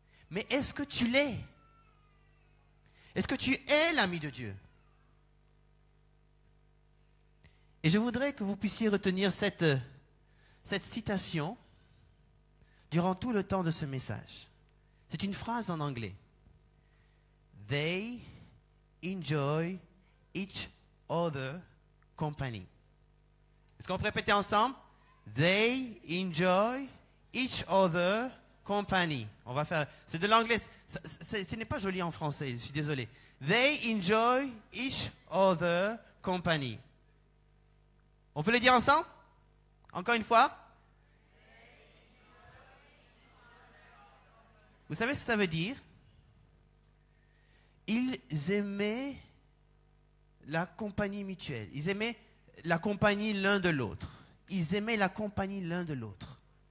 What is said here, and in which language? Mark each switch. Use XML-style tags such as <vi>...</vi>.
<fr>Mais est-ce que tu l'es? Est-ce que tu es l'ami de Dieu? Et je voudrais que vous puissiez retenir cette citation durant tout le temps de ce message. C'est une phrase en anglais.</fr> <en>They enjoy each other company.</en> <fr>Est-ce qu'on peut répéter ensemble?</fr> <en>They enjoy each other company.</en> <fr>On va faire. C'est de l'anglais. Ce n'est pas joli en français. Je suis désolé.</fr> <en>They enjoy each other company.</en> <fr>On peut le dire ensemble? Encore une fois? Vous savez ce que ça veut dire? Ils aimaient la compagnie mutuelle. Ils aimaient la compagnie l'un de l'autre. Ils aimaient la compagnie l'un de l'autre.</fr>